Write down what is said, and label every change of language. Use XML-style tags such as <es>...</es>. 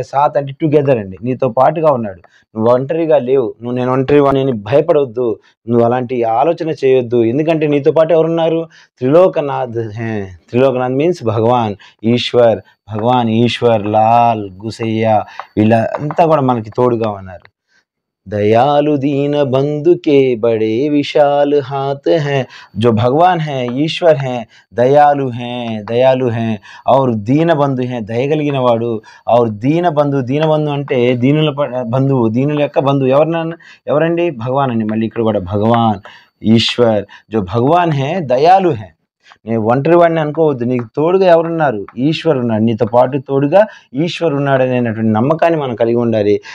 <te>సాత్ అంటే టుగెదర్ అండి, నీతో పాటుగా ఉన్నాడు. నువ్వు ఒంటరిగా లేవు. నేను ఒంటరి నేను భయపడవద్దు, నువ్వు అలాంటి ఆలోచన చేయొద్దు. ఎందుకంటే నీతో పాటు ఎవరున్నారు? త్రిలోకనాథ్ హే. త్రిలోకనాథ్ మీన్స్ భగవాన్, ఈశ్వర్, భగవాన్ ఈశ్వర్, లాల్, గుసయ్య, వీళ్ళంతా కూడా మనకి తోడుగా ఉన్నారు.</te> <hi>दयालु दीन बंधु के बड़े विशाल हाथ हैं. जो भगवान हैं, ईश्वर हैं, दयालु हैं और दीन बंधु हैं,</hi> <te>దయగలిగిన వాడు. और दीन बंधु అంటే దీనుల బంధువు, దీనుల యొక్క బంధువు ఎవరండి? భగవాన్ అండి. మళ్ళీ ఇక్కడ కూడా భగవాన్, ईश्वर,</te> <hi>जो भगवान है दयालु हैं.</hi> <te>నేను ఒంటరి వాడిని అనుకోవద్దు, నీకు తోడుగా ఎవరున్నారు? ఈశ్వరు ఉన్నాడు, నీతో పాటు తోడుగా ఈశ్వరు ఉన్నాడు అనేటువంటి నమ్మకాన్ని మనం కలిగి ఉండాలి.</te>